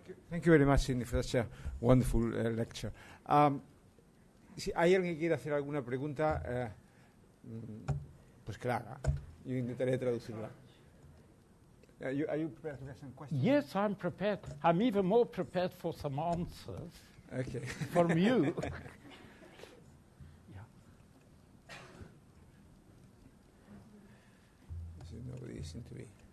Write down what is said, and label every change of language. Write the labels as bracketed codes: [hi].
[en] Thank you very much, Cindy, for such a wonderful lecture. [es] Si hay alguien que quiera hacer alguna pregunta, pues que la haga. Yo intentaré traducirla. [en] Are you prepared to ask some questions? Yes, I'm prepared. I'm even more prepared for some answers. Okay. From you. Yeah. So nobody seems to be.